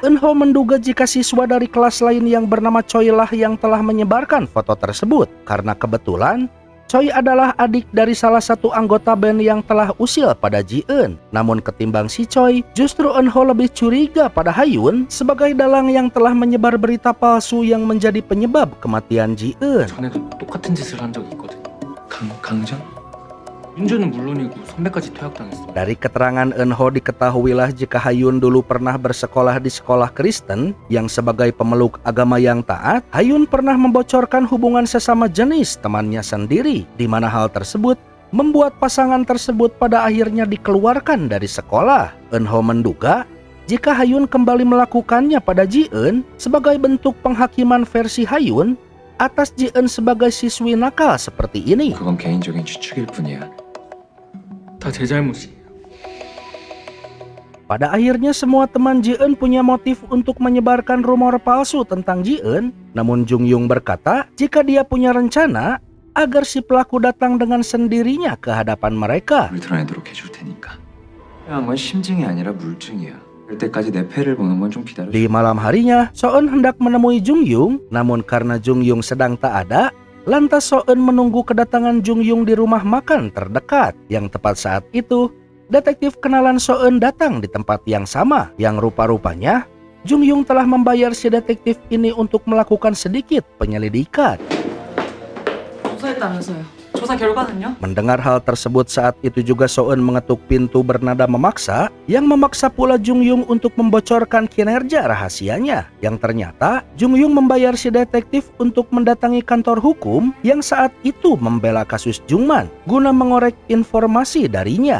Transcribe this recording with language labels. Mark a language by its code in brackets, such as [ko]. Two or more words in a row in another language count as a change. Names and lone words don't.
[id] Eun-ho menduga jika siswa dari kelas lain yang bernama Choi lah yang telah menyebarkan foto tersebut. Karena kebetulan Choi adalah adik dari salah satu anggota band yang telah usil pada Ji-eun. Namun ketimbang si Choi, justru Eun-ho lebih curiga pada Ha-yoon sebagai dalang yang telah menyebar berita palsu yang menjadi penyebab kematian Ji-eun. [ko] 전에도 똑같은 짓을 한 적이 있거든. 강전? 윤주는 물론이고 선배까지 퇴학당했어. [id] Dari keterangan Eun-ho diketahuilah jika Ha-yoon dulu pernah bersekolah di sekolah Kristen yang sebagai pemeluk agama yang taat. Ha-yoon pernah membocorkan hubungan sesama jenis temannya sendiri, di mana hal tersebut membuat pasangan tersebut pada akhirnya dikeluarkan dari sekolah. Eun-ho menduga jika Ha-yoon kembali melakukannya pada Ji-eun sebagai bentuk penghakiman versi Ha-yoon atas Ji-eun sebagai siswi nakal seperti ini. [ko] 그건 개인적인 추측일 뿐이야. 다 제 잘못이에요. [id] Pada akhirnya semua teman Ji-eun punya motif untuk menyebarkan rumor palsu tentang Ji-eun. Namun Jung-yung berkata jika dia punya rencana agar si pelaku datang dengan sendirinya ke hadapan mereka. [ko] 우리 드러내도록 해줄 테니까. 필요한 건 심증이 아니라 물증이야. 그럴 때까지 내 패를 보는 건 좀 기다려. [id] Di malam harinya, So-eun hendak menemui Jung-yung. Namun karena Jung-yung sedang tak ada, lantas So-eun menunggu kedatangan Jung-yung di rumah makan terdekat. Yang tepat saat itu, detektif kenalan So-eun datang di tempat yang sama. Yang rupa-rupanya, Jung Yung telah membayar si detektif ini untuk melakukan sedikit penyelidikan. [ko] 조사했다면서요. 조사 결과는요? [id] Mendengar hal tersebut saat itu juga So-eun mengetuk pintu bernada memaksa yang memaksa pula Jung Yung untuk membocorkan kinerja rahasianya. Yang ternyata Jung Yung membayar si detektif untuk mendatangi kantor hukum yang saat itu membela kasus Jungman guna mengorek informasi darinya.